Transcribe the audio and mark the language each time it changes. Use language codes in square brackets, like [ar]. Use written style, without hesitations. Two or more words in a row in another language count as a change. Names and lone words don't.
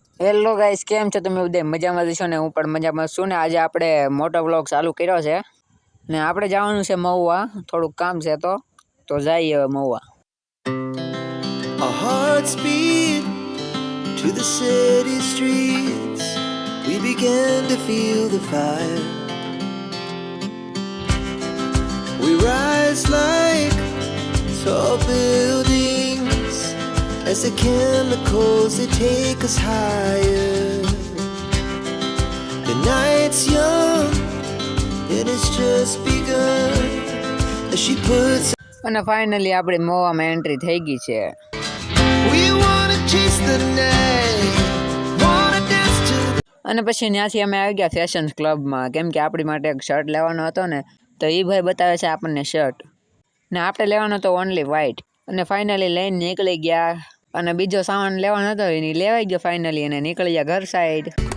[en] hello guys, [gu] કેમ છો તમે? બધા મજામાં છો ને? હું પણ મજામાં છું ને. આજે આપણે મોટો વ્લોગ ચાલુ કર્યો છે ને આપણે જવાનું છે મહુવા, થોડુંક કામ છે તો જઈએ હવે મહુવા. [en] Our hearts beat to the city streets. We began to feel the fire. We rise like tall buildings as the chemicals they take us higher. The night's young and it's just begun as she puts. [gu] અને ફાઇનલી આપણી મહુવામાં એન્ટ્રી થઈ ગઈ છે. [en] We wanna chase the night, wanna dance to. [gu] અને પછી ત્યાંથી અમે આવી ગયા [en] fashion clubમાં, [gu] કેમ કે આપણી માટે એક શર્ટ લેવાનો હતો ને, તો એ ભાઈ બતાવે છે આપણને શર્ટ ને આપણે લેવાનો હતો [en] only white. [gu] અને ફાઇનલી લઈને નીકળી ગયા અને બીજો સામાન લેવાનો હતો એ લેવાઈ ગયો ફાઇનલી, અને નીકળી ગયા ઘર સાઈડ.